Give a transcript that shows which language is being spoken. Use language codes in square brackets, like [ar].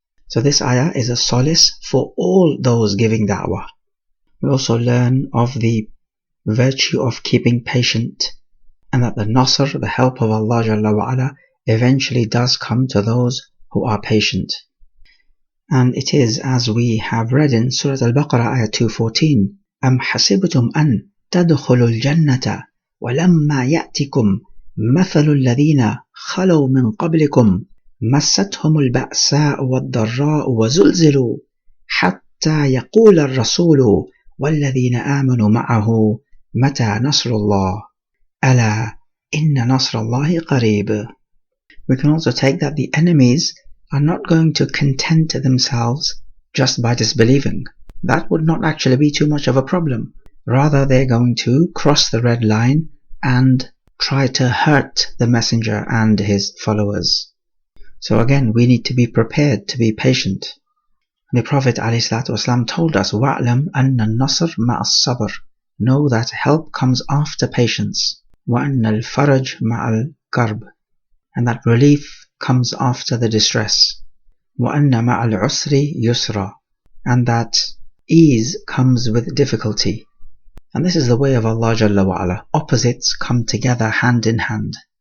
[en] So this ayah is a solace for all those giving da'wah. We also learn of the virtue of keeping patient, and that the nasr, the help of Allah Jalla wa Ala, eventually does come to those who are patient. And it is as we have read in Surah Al-Baqarah ayah 214, [ar] أَمْ حَسِبْتُمْ أَن تَدْخُلُوا الْجَنَّةَ وَلَمَّا يَأْتِكُمْ مَثَلُ الَّذِينَ خَلَوْا مِنْ قَبْلِكُمْ مَسَّتْهُمُ الْبَأْسَاءُ وَالضَّرَّاءُ وَزُلْزِلُوا حَتَّى يَقُولَ الرَّسُولُ وَالَّذِينَ آمَنُوا مَعَهُ مَتَى نَصْرُ اللَّهِ أَلَا إِنَّ نَصْرَ اللَّهِ قَرِيبٌ. [en] We can also take that the enemies are not going to content themselves just by disbelieving. That would not actually be too much of a problem. Rather, they're going to cross the red line and try to hurt the messenger and his followers. So again, we need to be prepared to be patient. The Prophet ﷺ told us, [ar] وَأَعْلَمْ أَنَّ النَّصْرَ مَعَ الصَّبْرِ. [en] Know that help comes after patience. [ar] وَأَنَّ الْفَرَجْ مَعَ الْكَرْبِ. [en] And that relief comes after the distress. [ar] وَأَنَّ مَعَ الْعُسْرِ يُسْرًا. [en] And that ease comes with difficulty. And this is the way of Allah Jalla wa Ala. Opposites come together hand in hand.